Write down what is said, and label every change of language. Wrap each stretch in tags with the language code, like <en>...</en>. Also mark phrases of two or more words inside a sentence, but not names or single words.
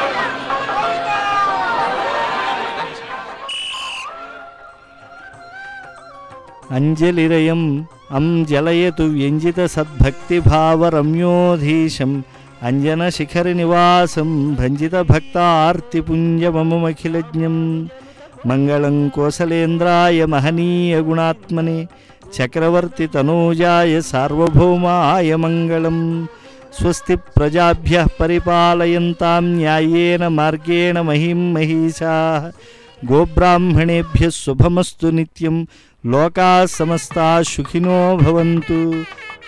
<sa>అంజలిరయం అంజలయతు వ్యంజిత సద్భక్తిభావరమ్యోధీశం అంజనశిఖరి నివాసం భంజిత భక్తార్తిపుంజమమఖిలజ్ఞం మంగళం కోసలేంద్రాయ మహనీయ గుణాత్మనే చక్రవర్తి తనూజాయ సార్వభౌమాయ మంగళం. స్వస్తి ప్రజాభ్యః పరిపాలయంతాం న్యాయేన మార్గేణ మహిం మహీషాః గోబ్రాహ్మణేభ్యः శుభమస్తు నిత్యం లోకాः సమస్తాः సుఖినో భవంతు.</sa>